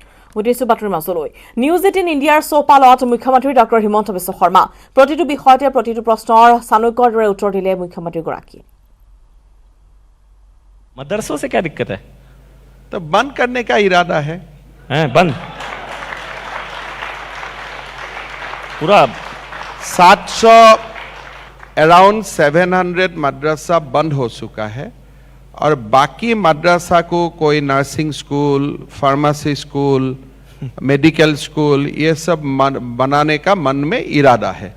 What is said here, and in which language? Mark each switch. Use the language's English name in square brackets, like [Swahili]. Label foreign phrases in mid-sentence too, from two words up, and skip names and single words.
[Assamese] উদ্দেশ্য বাতৰিৰ মাজলৈ নিউজ 18 ইণ্ডিয়াৰ চৌপালত মুখ্যমন্ত্ৰী ডক্টৰ হিমন্ত বিশ্ব শৰ্মা প্ৰতিটো বিষয়তে প্ৰতিটো প্ৰশ্নৰ চাণক্যৰ দৰে উত্তৰ দিলে মুখ্যমন্ত্ৰীগৰাকীয়ে। [Hindi] मदरसों से क्या दिक्कत है? तो बंद करने का इरादा है। बंद पूरा 700 अराउंड 700 मदरसा बंद हो चुका है और बाकी मदरसा को कोई [English] nursing school, pharmacy school, medical school [Hindi] ये सब बनाने का मन में इरादा है।